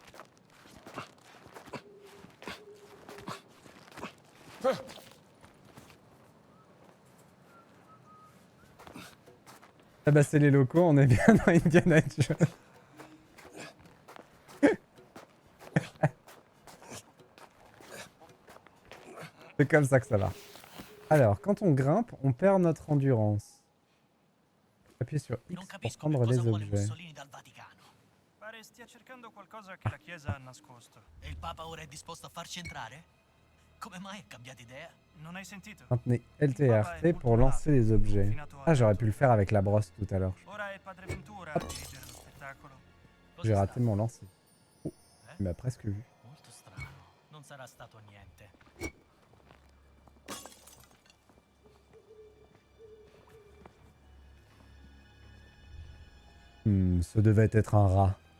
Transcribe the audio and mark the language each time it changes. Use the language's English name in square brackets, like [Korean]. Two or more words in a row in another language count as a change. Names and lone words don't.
[French] Ah bah c'est les locaux, on est bien dans Indiana Jones. C'est comme ça que ça va. Alors, quand on grimpe, on perd notre endurance. Appuyez sur X [Italian] Non [French] pour [Italian] capisco che [French] prendre [Italian] cosa [French] les [Italian] vuole [French] objets. [Italian] Mussolini dal Vaticano. Pare stia cercando qualcosa che la Chiesa ha nascosto. E il Papa ora è disposto a farci entrare? Come mai ha cambiato idea? Non hai sentito? [French] Maintenez LT et RT pour lancer les objets. Ah, j'aurais pu le faire avec la brosse tout à l'heure. [Italian] Ora è Padre Ventura a dirigere lo spettacolo. [French] J'ai raté mon lancer. Oh, il m'a presque vu. [Italian] Molto strano. Non sarà stato niente. [French] Ce devait être un rat.